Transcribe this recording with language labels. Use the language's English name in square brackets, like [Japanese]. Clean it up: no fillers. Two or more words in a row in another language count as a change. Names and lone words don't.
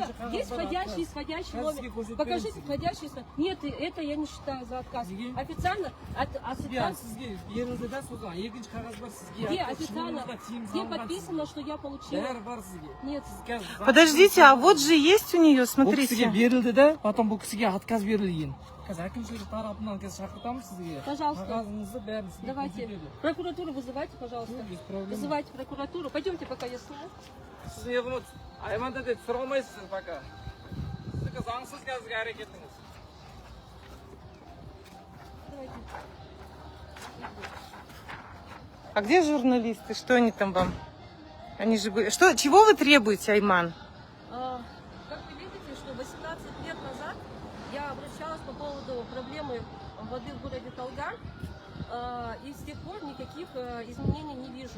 [Russian] Есть входящий, исходящий номер. Покажите входящий, исходящий. Нет, это я не считаю за отказ. Официально, где официально, где подписано, что я получила? Нет. Подождите, а вот же есть у нее, смотрите. [Uzbek] Берилди да, потом bu kisiga отказ berilgan. [Kazakh] қазір әкімшілік тарапынан қазір шақыртамыз сізге. [Russian] Пожалуйста. [Kazakh] Қағазыңызды бәрін істеп [Russian] Давайте. [Kazakh] көрсетеді. [Russian] Прокуратуру вызывайте, пожалуйста. Ну, без проблем. Вызывайте прокуратуру. Пойдемте, пока я сниму. [Kazakh] Сіз не қылмайсыз? Айманда деді сұра алмайсыз сіз пока. Сіздікі заңсыз қазіргі әрекетіңіз. [Russian] Давайте. А где журналисты? Что они там вам? Они же были... Что, чего вы требуете, Айман? Как вы видите, что 18 лет назад я обращалась по поводу проблемы воды в городе Талгар, и с тех пор никаких изменений не вижу.